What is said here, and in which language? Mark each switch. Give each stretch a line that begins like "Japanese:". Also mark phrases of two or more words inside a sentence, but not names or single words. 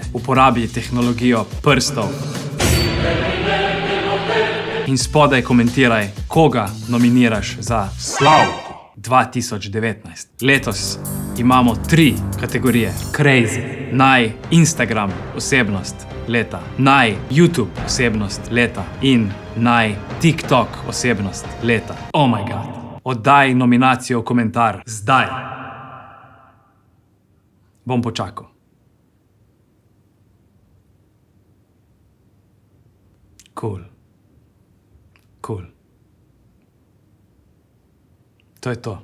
Slovenian: Uporabi tehnologijo prstov. In spodaj komentiraj, koga nominiraš za Slav 2019. Letos imamo 3 kategorije. Crazy, naj Instagram osebnost leta, naj YouTube osebnost leta in naj TikTok osebnost leta.
English: Oh my god.
Slovenian: Oddaj nominacijo v komentar zdaj. Bom počakal. Cool. Cool. To je to.